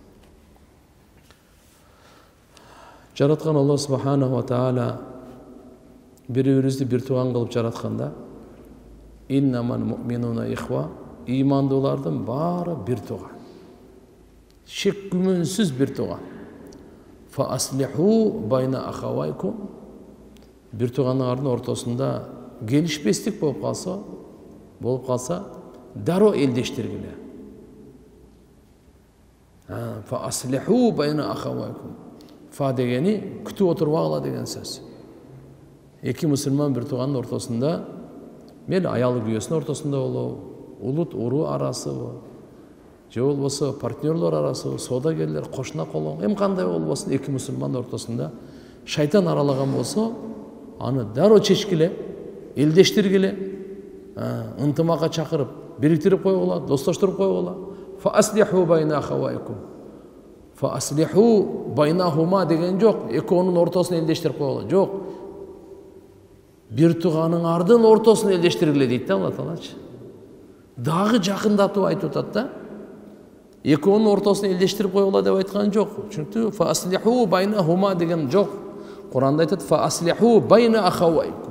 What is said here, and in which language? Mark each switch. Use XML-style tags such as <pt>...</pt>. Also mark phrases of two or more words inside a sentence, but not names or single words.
<ky>Жараткан Алла Субханаху ва Таала бири-бирибизди бир тууган кылып жаратканда,</ky> <ar>إنما المؤمنون إخوة,</ar> <ky>имандуулардын баары бир тууган. Шек күмөнсүз бир тууган.</ky> <ar>فأصلحوا بين أخويكم.</ar> <ky>Бир туугандардын ортосунда келишпестик болуп калса, дароо элдештиргиле.</ky> <ar>فأصلحوا بين أخويكم.</ar> <ky>Фа дегени күтүп отурбагыла деген сөз. Эки мусулман бир туугандын ортосунда, мели аялы күйөөсүнүн ортосунда болобу, улут уруу арасыбы, же болбосо партнерлор арасыбы, соодагерлер, кошуна колоң, эми кандай болбосун, эки мусулмандын ортосунда шайтан аралаган болсо, аны дароо чечкиле, элдештиргиле, ынтымакка чакырып, бириктирип койгула, достоштуруп койгула.</ky> <ar>فأصلحوا بين أخويكم. فأصلحوا بينهما</ar> <ky>деген жок, экөөнүн ортосун элдештирип койгула. Жок. Бир тууганыңардын ортосун элдештиргиле дейт да Алла Таалачы. Дагы жакындатып айтып атат да. Экөөнүн ортосун элдештирип койгула деп айткан жок. Чүнкү</ky> <ar>فأصلحوا بينهما</ar> <ky>деген жок. Куранда айтат:</ky> <ar>"فأصلحوا بين أخويكم."</ar>